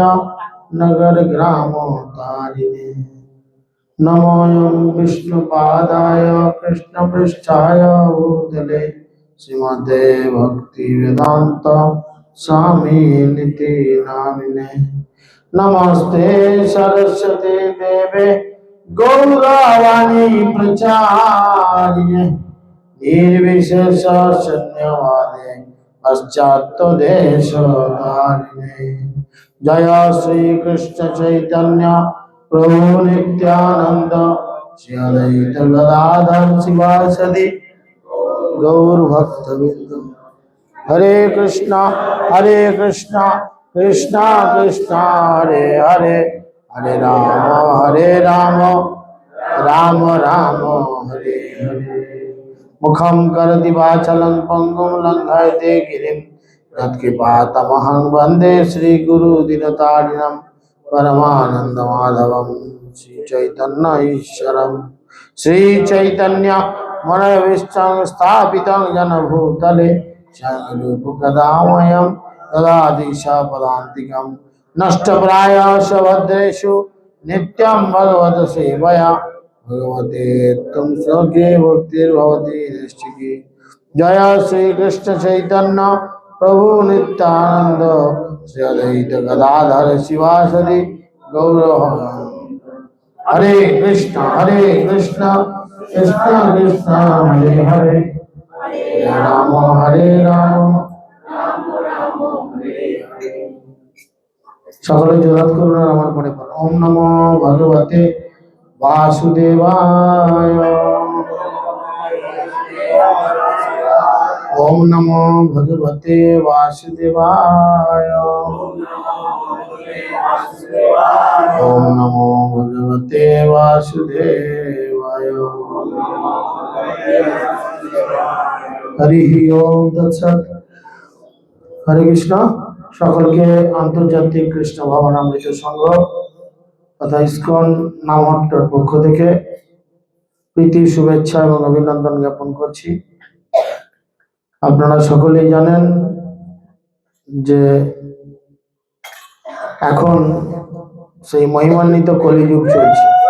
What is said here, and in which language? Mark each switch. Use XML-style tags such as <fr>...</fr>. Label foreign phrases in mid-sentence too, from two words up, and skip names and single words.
<sa>नगर ग्राम तारिणे नमोऽयं विष्णुपादाय कृष्णपृष्ठाय भूतले श्रीमते भक्तिवेदान्त स्वामिनिति नामिने नमस्ते सरस्वती देवे गौरवाणी प्रचारिणे निर्विशेष शून्यवादे पाश्चात्यदेशधारिणे जय श्री कृष्ण चैतन्य प्रभु नित्यानंद श्री अद्वैत गदाधर शिवासदि गौर भक्तवृंद हरे कृष्णा कृष्णा कृष्णा हरे हरे हरे राम राम राम हरे हरे मुखं करोति वाचालं पंगुं लंघयते गिरिं यत्कृपातमहं वन्दे श्रीगुरुदिनतारिणं परमानन्दमाधवं श्रीचैतन्य ईश्वरं श्रीचैतन्य मनोभीष्टं स्थापितं येन भूतले स्वयं ददाति पदान्तिकं नष्टप्रायाश भद्रेषु नित्यं भगवत सेवया भगवते तुम स्वर्गे भक्तिर्भवति नैष्ठिकी जय श्री कृष्ण चैतन्य प्रभु नित्यानंद श्री अद्वैत गदाधर शिवासदि गौर हरे कृष्ण कृष्ण कृष्ण हरे हरे हरे राम</sa> <bn>সকলে জোরাত করুন আর আমার পরে পড়ো</bn> <sa>ওম নমো ভগবতে वासुदेवाय ओम नमो भगवते वासुदेवाय ओम नमो भगवते वासुदेवाय हरि ओम तत्सत् हरे कृष्ण</sa> <bn>সকলকে আন্তর্জাতিক কৃষ্ণ ভাবনামৃত সংঘ তথা ইসকন নামহট্টর পক্ষ থেকে প্রীতি শুভেচ্ছা এবং অভিনন্দন জ্ঞাপন করছি। আপনারা সকলেই জানেন যে এখন সেই মহিমান্বিত কলিযুগ চলছে।</bn>